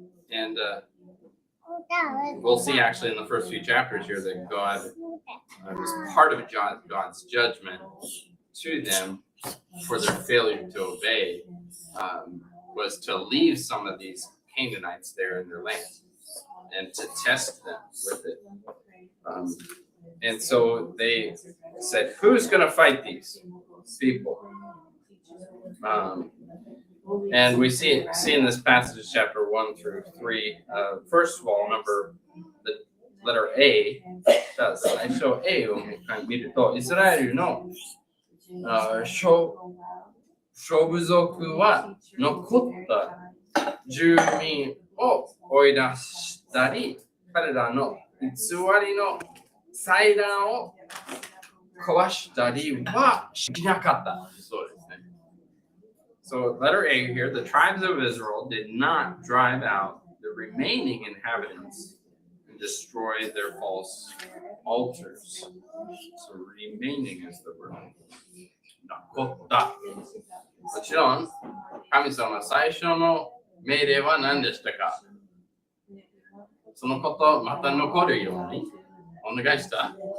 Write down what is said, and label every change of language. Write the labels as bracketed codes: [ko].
[en] And we'll see actually in the first few chapters here that God was part of God's judgment to them for their failure to obey, was to leave some of these Canaanites there in their land and to test them with it. And so they said, who's going to fight these people? And we see in this passage, chapter 1 through 3, first of all, remember the letter A. [ja] 最初 A を見ると、イスラエルの諸部族は残った住民を追い出したり、彼らの偽りの祭壇を壊したりはしなかった。そうですね。 [en] So letter A here, the tribes of Israel did not drive out the remaining inhabitants and destroy their false altars. So remaining is the word. [ja] 残った。もちろん、神様最初の命令は何でしたか？そのことまた残るようにお願いした？